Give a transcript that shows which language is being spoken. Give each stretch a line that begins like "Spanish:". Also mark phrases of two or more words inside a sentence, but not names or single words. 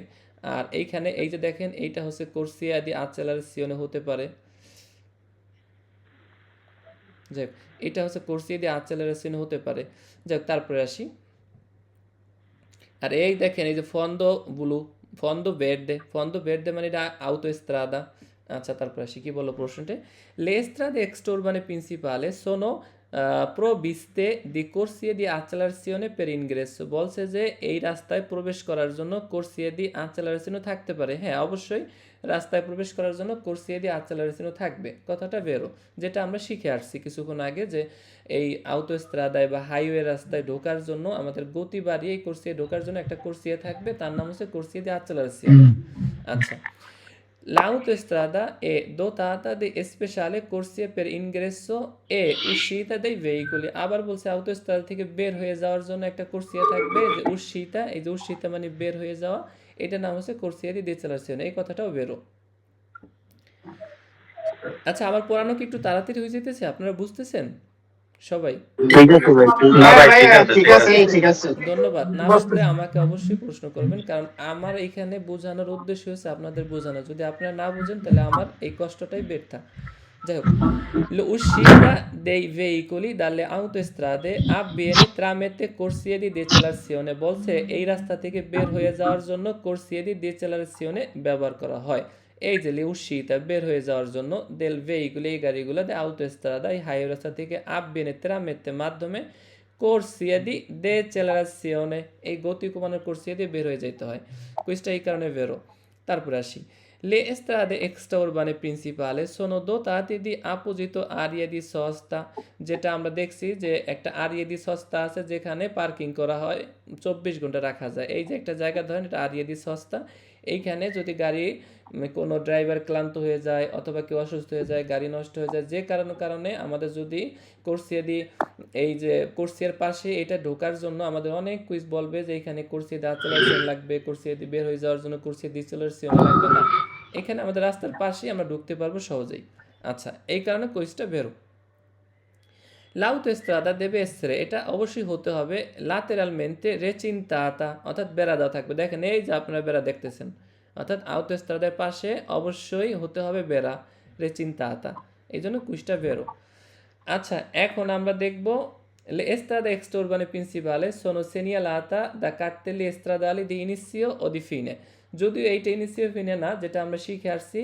Bangla: আর এইখানে এই যে দেখেন, এইটা হচ্ছে
Italian: corsia di accelerazione
Bangla: হতে পারে, যাক এটা হচ্ছে
Italian: corsia di accelerazione
Bangla: হতে পারে। যাক তারপরে আসি। আর এই দেখেন এই যে
Italian: fondo verde
Bangla: মানে এটা আউটোস্ত্রাদা। আচ্ছা তারপরে আসি, কি বলো প্রশ্নটা?
Italian: Le strade extraurbane principale sono provviste di corsie di accelerazione per ingresso।
Bangla: বলছে যে এই রাস্তায় প্রবেশ করার জন্য
Italian: corsie di accelerazione
Bangla: থাকতে পারে। হ্যাঁ অবশ্যই, রাস্তায় প্রবেশ করার জন্য
Italian: corsie di accelerazione
Bangla: থাকবে, কথাটা বেরো, যেটা আমরা শিখে আসছি কিছুক্ষণ আগে, যে এই আউটোস্ত্রাদায় বা হাইওয়ে রাস্তায় ঢোকার জন্য আমাদের গতি বাড়িয়ে এই কোর্সিয়ে ঢোকার জন্য একটা কোর্সিয়া থাকবে, তার নাম হচ্ছে
Italian: corsia di accelerazione.
Bangla: আচ্ছা,
Italian: l'autostrada è dotata di speciale corsie per ingresso e uscita dei veicoli।
Bangla: আবার বলছে আউটোস্ট্রাদা থেকে বের হয়ে যাওয়ার জন্য একটা কোর্সিয়া থাকবে, যে উশিতা, এই যে উশিতা মানে বের হয়ে যাওয়া, এটার নাম হচ্ছে
Italian: corsia di decelerazione,
Bangla: এই কথাটাও বেরো। আচ্ছা আমার পড়ানো কি একটু তাড়াতাড়ি হয়ে যেতেছে, আপনারা বুঝতেছেন? সবাই? ঠিক আছে ভাই, ঠিক হ্যাঁ আছে। ভাইয়া ঠিক আছে ঠিক আছে। ধন্যবাদ। না বুঝলে আমাকে অবশ্যই প্রশ্ন করবেন, কারণ আমার এইখানে বোঝানোর উদ্দেশ্য হচ্ছে আপনাদের বোঝানো। যদি আপনারা না বুঝেন তাহলে আমার এই কষ্টটাই বৃথা। যাই হোক,
Italian: l'uscita dei veicoli dalle autostrade avviene tramite corsie di decelerazione,
Bangla: বলছে এই রাস্তা থেকে বের হয়ে যাওয়ার জন্য
Italian: corsie di decelerazione
Bangla: ব্যবহার করা হয়। এই যে l'uscita বের হয়ে যাওয়ার জন্য
Italian: del veicoli
Bangla: এই গাড়িগুলো
Italian: de autostrada
Bangla: এই হাইওয়ে রাস্তা থেকে
Italian: avviene tramite
Bangla: মাধ্যমে
Italian: corsie di decelerazione
Bangla: এই গতি কমানোর corsie দিয়ে বের হয়ে যেতে হয়। কুইজটা এই কারণে বেরো। তারপরে আসি,
Italian: le strade extraurbane principali sono dotate di apposito area di sosta,
Bangla: যেটা আমরা দেখছি যে একটা
Italian: area di sosta
Bangla: আছে যেখানে পার্কিং করা হয়, 24 ঘন্টা রাখা যায়। এই যে একটা জায়গা ধরেন এটা
Italian: area di sosta,
Bangla: এইখানে যদি গাড়ি কোনো ড্রাইভার ক্লান্ত হয়ে যায় অথবা কেউ অসুস্থ হয়ে যায়, গাড়ি নষ্ট হয়ে যায়, যে কারণে আমাদের যদি
Italian: corsia di
Bangla: এই যে কোর্সিয়ার পাশে এটা ঢোকার জন্য আমাদের অনেক কুইজ বলবে যে এখানে
Italian: corsia di accelerazione
Bangla: লাগবে,
Italian: corsia di
Bangla: বের হয়ে যাওয়ার জন্য
Italian: corsia di accelerazione
Bangla: লাগবে না, এখানে আমাদের রাস্তার পাশেই আমরা ঢুকতে পারবো সহজেই। আচ্ছা, এই কারণে কুইজটা বেরো।
Italian: L'autostrada deve essere,
Bangla: এটা অবশ্যই হতে হবে
Italian: lateralmente recintata,
Bangla: অর্থাৎ বেড়া দেওয়া থাকবে। দেখেন এই যে আপনারা বেড়া দেখতেছেন, অর্থাৎ autostradaর পাশে অবশ্যই হতে হবে বেড়া, recintata, এই জন্য কুইজটা বেরো। আচ্ছা, এখন আমরা দেখব
Italian: le strade extraurbane principali sono segnalate da cartelli stradali di inizio o di fine,
Bangla: যদিও এইটা
Italian: inizio fine
Bangla: না, যেটা আমরা শিখে আসছি।